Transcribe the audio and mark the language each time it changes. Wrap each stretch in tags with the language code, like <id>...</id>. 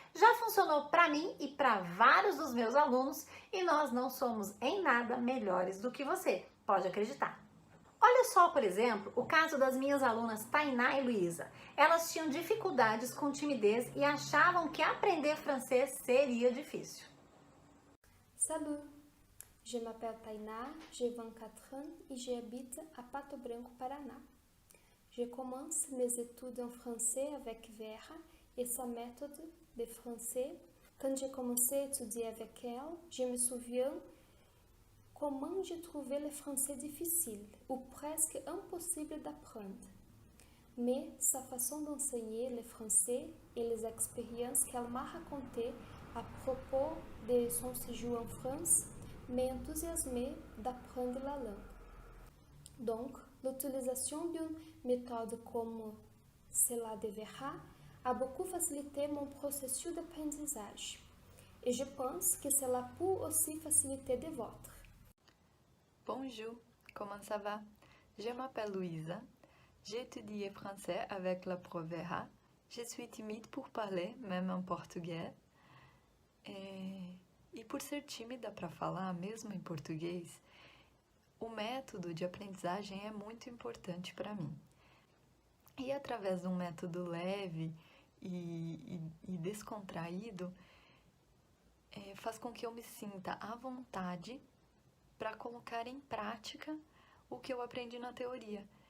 <pt>Já funcionou para mim e para vários dos meus alunos e nós não somos em nada melhores do que você, pode acreditar. Olha só, por exemplo, o caso das minhas alunas Tainá e Luísa. Elas tinham dificuldades com timidez e achavam que aprender francês seria difícil.</pt> <fr>Salut, je m'appelle Tainá, j'ai 24 ans et j'habite à Pato Branco, Paraná. Je commence mes études en français avec Vera et sa méthode de français. Quand j'ai commencé à étudier avec elle, je me souviens comment j'ai trouvé le français difficile ou presque impossible d'apprendre. Mais sa façon d'enseigner le français et les expériences qu'elle m'a racontées à propos de son séjour en France m'enthousiasmaient d'apprendre la langue. Donc, l'utilisation d'une méthode comme cela de Vera a beaucoup facilité mon processus d'apprentissage. Et je pense que cela peut aussi faciliter le vôtre. Bonjour, comment ça va? Je m'appelle Louisa. J'ai étudié français avec la prof Vera. Je suis timide pour parler, même en português.</fr> <pt>E por ser tímida para falar, mesmo em português, o método de aprendizagem é muito importante para mim. E através de um método leve e descontraído, faz com que eu me sinta à vontade para colocar em prática o que eu aprendi na teoria.</pt>